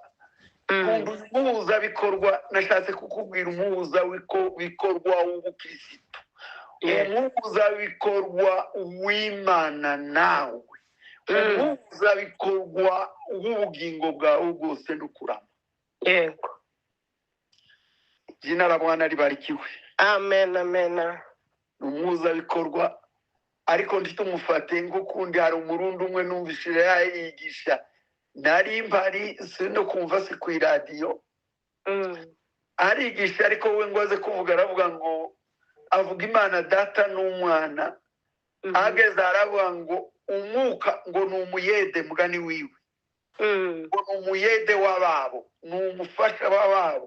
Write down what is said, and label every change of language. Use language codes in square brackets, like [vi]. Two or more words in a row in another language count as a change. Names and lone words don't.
[rn] Umuhuzabikorwa nashatse kukubwira umuhuzabikorwa w'ubukristo, umuhuzabikorwa w'Imana nawe, umuhuzabikorwa w'ubugingo bwawe bwose no kurama. Yego. [sw] Izina la Bwana libarikiwe. Amen, amen. [rn] Umuhuzabikorwa ariko ntitumufate nk'ukundi. Hari umurundi umwe numvishije yigisha, nari mpari sino kumva si ku iradiyo, arigisha ariko we ngo aze kuvuga, aravuga ngo avuga Imana data n'umwana, ageze aravuga ngo umwuka ngo ni umuyede mugani wiwe, ngo ni umuyede w'ababo, ni umufasha w'ababo.